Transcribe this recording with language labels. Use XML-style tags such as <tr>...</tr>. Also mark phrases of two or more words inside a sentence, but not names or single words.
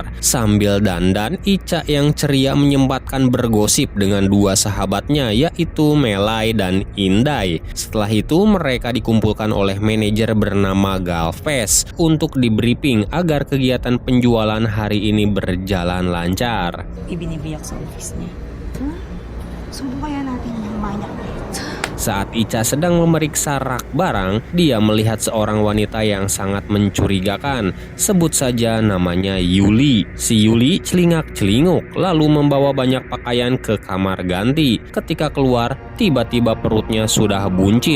<id>Sambil dandan, Ica yang ceria menyempatkan bergosip dengan dua sahabatnya, yaitu Melay dan Indai. Setelah itu mereka dikumpulkan oleh manajer bernama Galvez untuk di briefing agar kegiatan penjualan hari ini berjalan lancar.</id> <tl>Ibinibiyak sa office niya. Subukan kaya natin yung manyak na ito.</tl> <id>Saat Ica sedang memeriksa rak barang, dia melihat seorang wanita yang sangat mencurigakan. Sebut saja namanya Yuli. Si Yuli celingak-celinguk lalu membawa banyak pakaian ke kamar ganti. Ketika keluar, tiba-tiba perutnya sudah buncit.</id>